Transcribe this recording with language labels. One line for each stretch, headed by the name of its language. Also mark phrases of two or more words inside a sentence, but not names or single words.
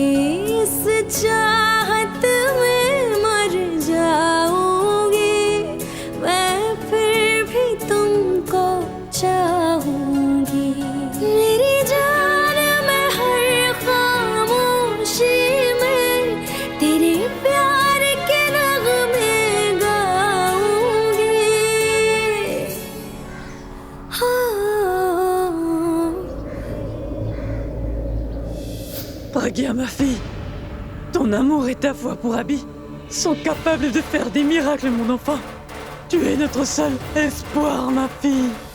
Hindi: इस चाहत में मर जाऊंगी, मैं फिर भी तुमको चाहूंगी। मेरी जान मैं हर खामोशी में तेरे प्यार के नगमे गाऊंगी।
French: Pragia, ma fille, ton amour et ta foi pour Abby sont capables de faire des miracles, mon enfant. Tu es notre seul espoir, ma fille.